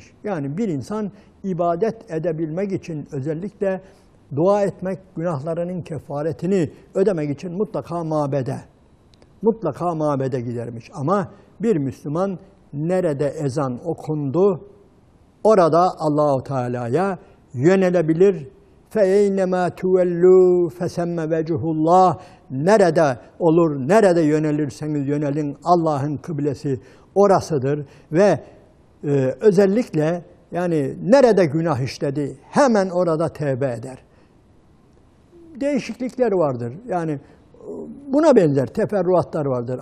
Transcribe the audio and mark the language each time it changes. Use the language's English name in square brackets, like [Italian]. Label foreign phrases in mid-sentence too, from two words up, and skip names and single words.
[Turkish] Yani bir insan ibadet edebilmek için özellikle dua etmek, günahlarının kefaretini ödemek için mutlaka mabede gidermiş. Ama bir Müslüman nerede ezan okundu, orada Allah-u Teala'ya yönelebilir. [Arabic] فَاَيْنَمَا تُوَلُّوا فَسَمَّ وَجُهُ اللّٰهِ. [Turkish] Nerede olur, nerede yönelirseniz yönelin, Allah'ın kıblesi orasıdır. Ve özellikle yani nerede günah işledi, hemen orada tevbe eder. Değişiklikler vardır. Yani buna benzer teferruatlar vardır.